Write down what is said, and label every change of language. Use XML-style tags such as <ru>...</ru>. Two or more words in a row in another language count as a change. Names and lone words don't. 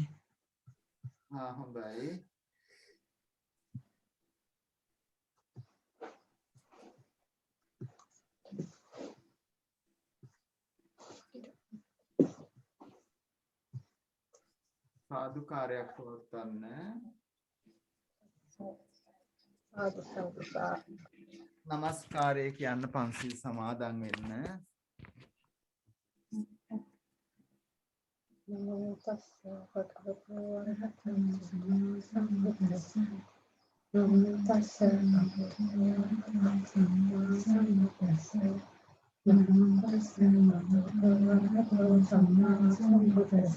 <si>හොඳයි. සාදුකාරයක් පවත්වන්න. නමස්කාරය කියන්න පන්සිල් සමාදන් වෙන්න.</si> <pi>නමෝ තස්ස භගවතු වරහතං සම්මා සම්බුද්දස්ස නමෝ තස්ස භගවතු වරහතං සම්මා සම්බුද්දස්ස නමෝ තස්ස භගවතු වරහතං සම්මා සම්බුද්දස්ස</pi>